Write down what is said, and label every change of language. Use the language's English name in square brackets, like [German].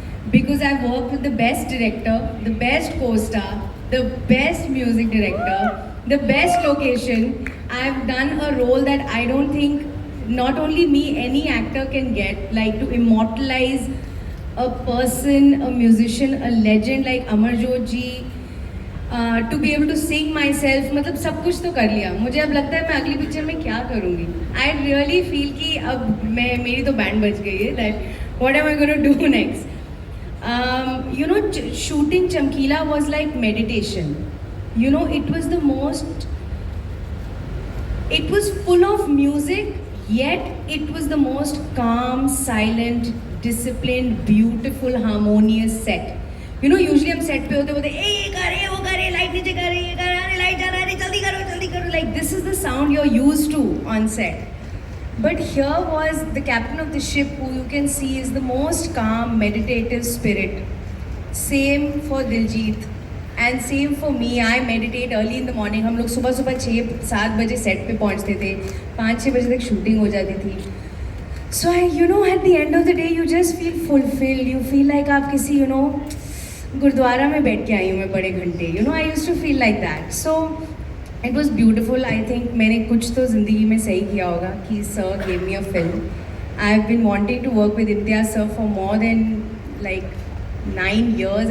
[English] Because I've worked with the best director, the best co-star, the best music director, the best location. I've done a role that I don't think not only me, any actor can get, like to immortalize a person, a musician, a legend like Amarjot ji. To be able to sing myself, [Hindi] मतलब सब कुछ तो कर लिया. मुझे अब लगता है मैं अगली पिक्चर में क्या करूँगी. [English] I really feel [Hindi] कि अब मेरी तो बैंड बज गई है. [English] That what am I going to do next? You know, shooting Chamkila was like meditation. You know, it was the most. It was full of music, yet it was the most calm, silent, disciplined, beautiful, harmonious set. You know, usually [Hindi] हम set पे होते ये कर रहे वो कर रहे light नीचे कर रहे ये कर रहे लाइट जा रहा है जल्दी करो. [English] Like this is the sound you're used to on set. But here was the captain of the ship, who you can see is the most calm, meditative spirit. Same for Diljit and same for me. I meditate early in the morning. [Hindi] हम लोग सुबह 6-7 बजे set पे पहुंचते थे. 5-6 बजे तक shooting हो जाती थी. [English] So you know, at the end of the day, you just feel fulfilled. You feel like [Hindi] आप किसी, [English] you know, [Hindi] गुरुद्वारा में बैठ के आई हूँ मैं बड़े घंटे. [English] You know, I used to feel like that. So it was beautiful. I think [Hindi] मैंने कुछ तो ज़िंदगी में सही किया होगा कि [English] sir gave me a film. I've been wanting to work with Imtiaz sir for more than like 9 years.